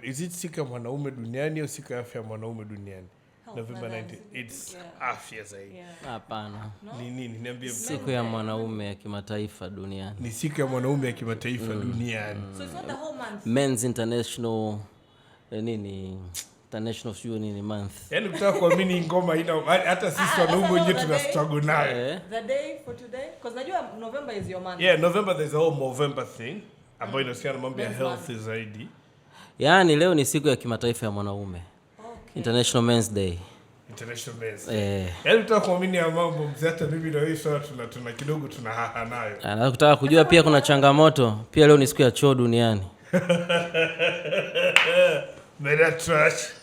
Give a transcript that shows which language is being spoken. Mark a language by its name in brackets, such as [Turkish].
[English] Is it [Swahili] siku ya mwanaume duniani au siku ya afya ya mwanaume duniani? [English] November 19. It's [Swahili] afya zaidi. Hapana. Ni nini? Niambie. Siku ya mwanaume ya kimataifa duniani. Ni siku ya mwanaume ya kimataifa duniani. [English] So it's not the whole month. Men's International International month. [Swahili] Yaani kutaka kuamini ngoma ina hata sisi wanaume wenyewe tuna struggle nayo. [English] The day for today, because najua November is your month. Yeah, November there's a whole November thing [Swahili] ambayo inahusiana na mambo ya [English] health zaidi. [Swahili] Yaani leo ni siku ya kimataifa ya mwanaume. [English] Okay. International Men's Day. International Men's Day. [Swahili] Yaani kutaka kuamini ya mambo mzee, hata mimi na wewe sasa tuna kidogo tuna haha nayo. Na kutaka kujua pia kuna changamoto. Pia leo ni siku ya choo duniani. Mera trash.